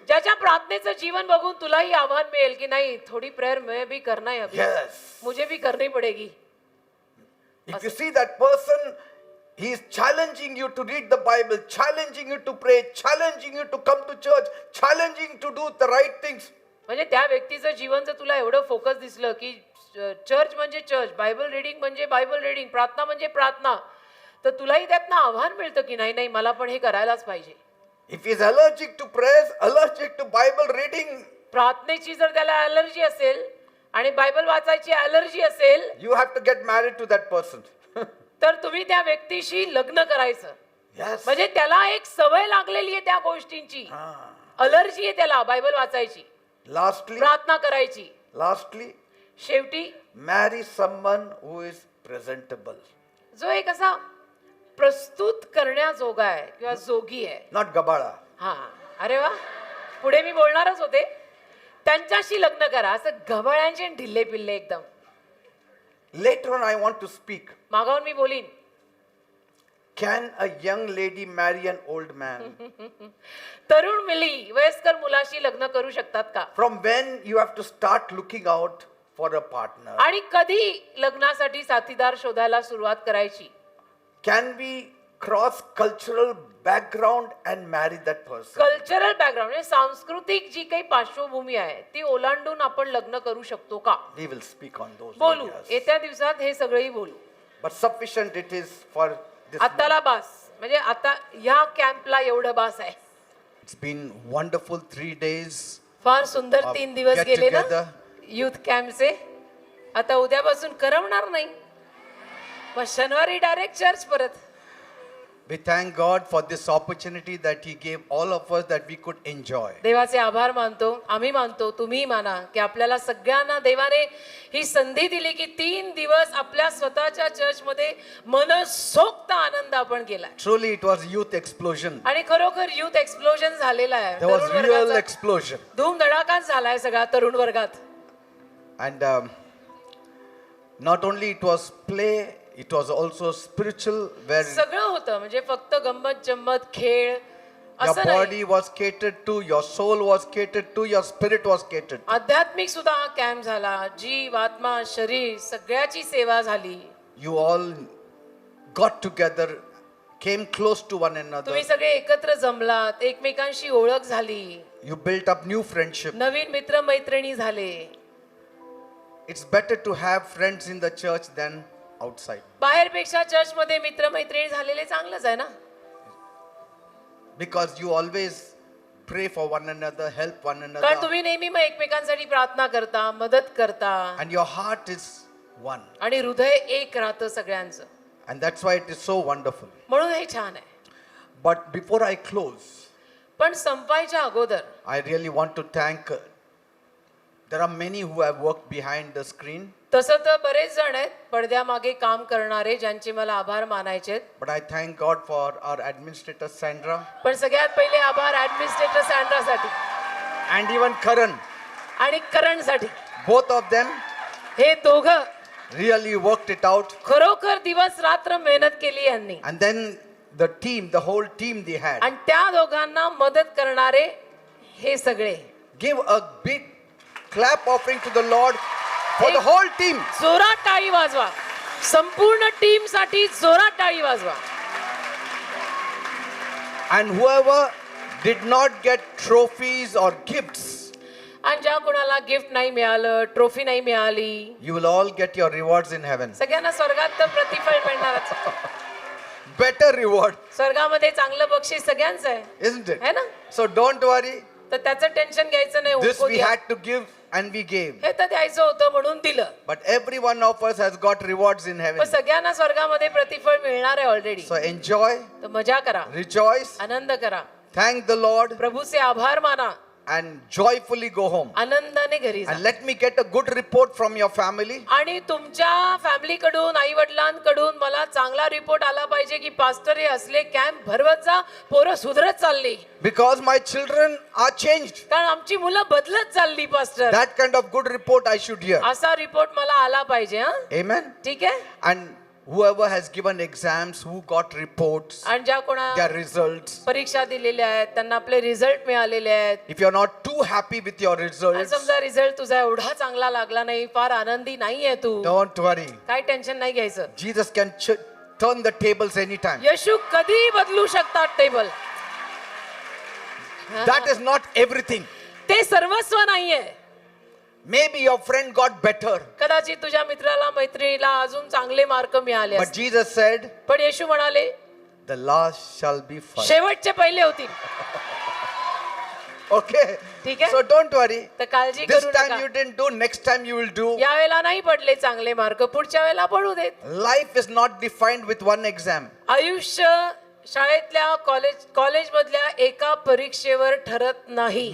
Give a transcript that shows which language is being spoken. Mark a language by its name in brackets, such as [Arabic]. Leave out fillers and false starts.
[Marathi] ज्याच्या प्रार्थनेचं जीवन बघून तुलाही आव्हान मिळेल की नाही थोडी [Hindi] प्रेयर मैं भी करना है अभी. [English] Yes. [Hindi] मुझे भी करनी पड़ेगी. [English] If you see that person, he is challenging you to read the Bible, challenging you to pray, challenging you to come to church, challenging to do the right things. [Marathi] म्हणजे त्या व्यक्तीचं जीवन जर तुला एवढं फोकस दिसलं की चर्च म्हणजे church, Bible reading म्हणजे बायबल रिडिंग, प्रार्थना म्हणजे प्रार्थना, तर तुलाही त्यातनं आव्हान मिळतं की नाही नाही मला पण हे करायलाच पाहिजे. [English] If he's allergic to prayers, allergic to Bible reading, [Marathi] प्रार्थनेची जर त्याला ॲलर्जी असेल आणि बायबल वाचायची ॲलर्जी असेल [English] you have to get married to that person. [Marathi] तर तुम्ही त्या व्यक्तीशी लग्न करायचं. [English] Yes. [Marathi] म्हणजे त्याला एक सवय लागलेली आहे त्या गोष्टींची, अलर्जी आहे त्याला बायबल वाचायची, प्रार्थना करायची. [English] Lastly, [Marathi] शेवटी [English] marry someone who is presentable, [Marathi] जो एक असा प्रस्तुत करण्याजोगा आहे किंवा जोगी आहे. [English] not gabala. [Marathi] हा, अरे वा, पुढे मी बोलणारच होते. त्यांच्याशी लग्न करा, असं गबाळ्यांचे ढिल्ले पिल्ले एकदम. [English] Later on, I want to speak. [Marathi] मागावून मी बोलीन. [English] Can a young lady marry an old man? [Marathi] तरुण मुली वयस्कर मुलाशी लग्न करू शकतात का? [English] From when you have to start looking out for a partner? [Marathi] आणि कधी लग्नासाठी साथीदार शोधायला सुरुवात करायची? [English] Can we cross cultural background and marry that person? [Marathi] Cultural background म्हणजे सांस्कृतिक जी काही पार्श्वभूमी आहे ती ओलांडून आपण लग्न करू शकतो का? [English] We will speak on those [Marathi] बोलू, [English] areas. [Marathi] येत्या दिवसात हे सगळेही बोलू. [English] But sufficient it is for this [Marathi] आताला बास, म्हणजे आता ह्या कॅम्पला एवढं बास आहे. [English] It's been wonderful 3 days. [Marathi] फार सुंदर [English] Of [Marathi] 3 दिवस [English] get [Marathi] गेले ना [English] together. [Marathi] युथ कॅम्पचे. आता उद्यापासून करमणार नाही, मग शनिवारी डायरेक्ट चर्च परत. [English] We thank God for this opportunity that He gave all of us that we could enjoy. [Marathi] देवाचे आभार मानतो, आम्ही मानतो, तुम्ही माना की आपल्याला सगळ्यांना देवाने ही संधी दिली की 3 दिवस आपल्या स्वतःच्या चर्चमध्ये मनसोक्त आनंद आपण केलाय. [English] Truly, it was youth explosion. [Marathi] आणि खरोखर युथ एक्सप्लोजन झालेला आहे. [English] There was [Marathi] तरुण [English] real [Marathi] वर्गाचा [English] explosion. [Marathi] धूमधडाकाच झालाय सगळा तरुण वर्गात. [English] And not only it was play, it was also spiritual, where [Marathi] सगळं होतं, म्हणजे फक्त गंमत जम्मत खेळ [English] your [Marathi] असं नाही. [English] body was catered to, your soul was catered to, your spirit was catered to. [Marathi] आध्यात्मिक सुद्धा हा कॅम्प झाला. जीव आत्मा शरीर सगळ्याची सेवा झाली. [English] You all got together, came close to one another. [Marathi] तुम्ही सगळे एकत्र जमलात, एकमेकांशी ओळख झाली, [English] You built up new friendship. [Marathi] नवीन मित्र मैत्रिणी झाले. [English] It's better to have friends in the church than outside, [Marathi] बाहेरपेक्षा चर्चमध्ये मित्र मैत्रिणी झालेले चांगलंच आहे ना. [English] because you always pray for one another, help one [Marathi] कारण [English] another, [Marathi] तुम्ही नेहमी मग एकमेकांसाठी प्रार्थना करता, मदत करता, [English] and your heart is one. [Marathi] आणि हृदय एक राहतं सगळ्यांचं. [English] And that's why it is so wonderful. [Marathi] म्हणून हे छान आहे. [English] But before I close, [Marathi] पण संपायच्या अगोदर [English] I really want to thank. There are many who have worked behind the screen, [Marathi] तसं तर बरेच जण आहेत पडद्यामागे काम करणारे, ज्यांचे मला आभार मानायचे आहेत. [English] but I thank God for our administrator Sandra [Marathi] पण सगळ्यात पहिले आभार ऍडमिनिस्ट्रेटर सँड्रासाठी [English] and even Karan. [Marathi] आणि करणसाठी. [English] Both of them [Marathi] हे दोघं [English] really worked it out. [Marathi] खरोखर दिवस रात्र मेहनत केली यांनी. [English] And then the team, the whole team they had. [Marathi] आणि त्या दोघांना मदत करणारे हे सगळे. [English] Give a big clap offering to the Lord for the whole team. [Marathi] जोरात टाळी वाजवा, संपूर्ण टीम साठी जोरात टाळी वाजवा. [English] And whoever did not get trophies or gifts, [Marathi] आणि ज्या कोणाला गिफ्ट नाही मिळालं, ट्रॉफी नाही मिळाली, [English] you will all get your rewards in heaven. [Marathi] सगळ्यांना स्वर्गात तर प्रतिफळ मिळणारच. [English] Better reward, [Marathi] स्वर्गामध्ये चांगलं बक्षीस सगळ्यांचं आहे, [English] isn't it? [Hindi] है ना. [English] So don't worry. [Marathi] तर त्याचं टेन्शन घ्यायचं नाही. [English] This [Hindi] उनको [English] we [Marathi] द्या. [English] had to give and we gave. [Marathi] हे तर द्यायचं होतं म्हणून दिलं. [English] But every one of us has got rewards in [Marathi] पण [English] heaven. [Marathi] सगळ्यांना स्वर्गामध्ये प्रतिफळ मिळणार आहे ऑलरेडी. [English] So enjoy, [Marathi] तर मजा करा, [English] rejoice, [Marathi] आनंद करा, [English] thank the Lord, [Marathi] प्रभूचे आभार माना, [English] and joyfully go home. [Marathi] आनंदाने घरी जा. [English] And let me get a good report from your family. [Marathi] आणि तुमच्या फॅमिलीकडून, आई वडिलांकडून मला चांगला रिपोर्ट आला पाहिजे की पास्टर हे असले कॅम्प भरवत जा, पोरं सुधरत चालली, [English] Because my children are changed. [Marathi] कारण आमची मुलं बदलत चालली pastor. [English] That kind of good report I should hear. [Marathi] असा रिपोर्ट मला आला पाहिजे. हा, [English] Amen. [Marathi] ठीक आहे. [English] And whoever has given exams, who got reports, [Marathi] आणि ज्या कोणा [English] their results. [Marathi] परीक्षा दिलेल्या आहेत त्यांना आपले रिझल्ट मिळालेले आहेत. [English] If you're not too happy with your [Marathi] आणि [English] results, [Marathi] समजा रिझल्ट तुझा एवढा चांगला लागला नाही, फार आनंदी नाहीये तू, [English] don't worry. [Marathi] काय टेन्शन नाही घ्यायचं. [English] Jesus can turn the tables anytime. [Marathi] येशू कधी बदलू शकतात table. [English] That is not everything. [Marathi] ते सर्वस्व नाहीये. [English] Maybe your friend got better. [Marathi] कदाचित तुझ्या मित्राला मैत्रिणीला अजून चांगले मार्क मिळाले [English] But [Marathi] असतील. [English] Jesus said, [Marathi] पण येशू म्हणाले [English] the last shall be first. [Marathi] शेवटचे पहिले होतील. [English] Okay. [Marathi] ठीक आहे? [English] So don't worry. [Marathi] तर काळजी [English] This [Marathi] करू [English] time [Marathi] नका. [English] you didn't do, next time you will do. [Marathi] यावेळेला नाही पडले चांगले मार्क, पुढच्या वेळेला पडू देत. [English] Life is not defined with one exam. [Marathi] आयुष्य शाळेतल्या कॉलेज मधल्या एका परीक्षेवर ठरत नाही.